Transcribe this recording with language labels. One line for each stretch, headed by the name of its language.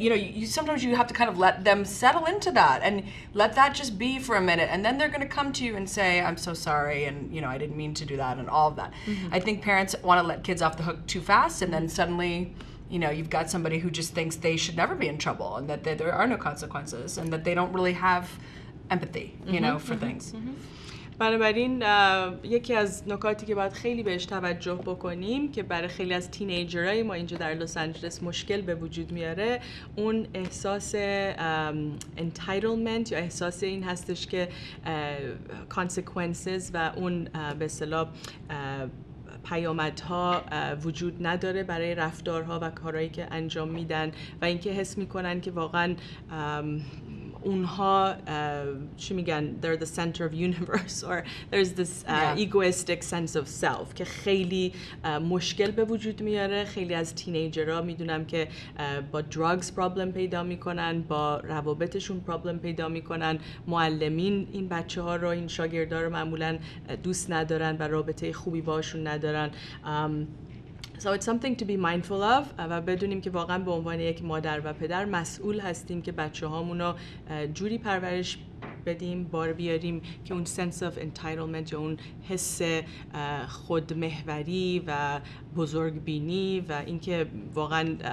English: You sometimes you have to kind of let them settle into that and let that just be for a minute, and then they're going to come to you and say, I'm so sorry, and I didn't mean to do that, and all of that. I think parents want to let kids off the hook too fast, and then suddenly you've got somebody who just thinks they should never be in trouble and that there are no consequences and that they don't really have empathy, for things.
Persian: بنابراین یکی از نکاتی که باید خیلی بهش توجه بکنیم که برای خیلی از تینیجرهای ما اینجا در لس آنجلس مشکل به وجود میاره، اون احساس entitlement یا احساس این هستش که consequences و اون به اصطلاح پیامدها وجود نداره برای رفتارها و کارهایی که انجام میدن و اینکه حس میکنن که واقعا اونها چی میگن
English: they're the center of universe or there's this egoistic sense of self
Persian: که خیلی مشکل به وجود میاره. خیلی از تینیجرها میدونم که با drugs پرابلم پیدا میکنن، با روابطشون پرابلم پیدا میکنن. معلمین این بچه ها رو، این شاگردا رو معمولا دوست ندارن و رابطه خوبی باشون ندارن.
English: So it's something to be mindful of
Persian: و بدونیم که واقعا به عنوان یک مادر و پدر مسئول هستیم که بچه هامونو جوری پرورش بدیم، بار بیاریم که اون sense of entitlement یا اون حس خودمحوری و بزرگبینی و اینکه واقعا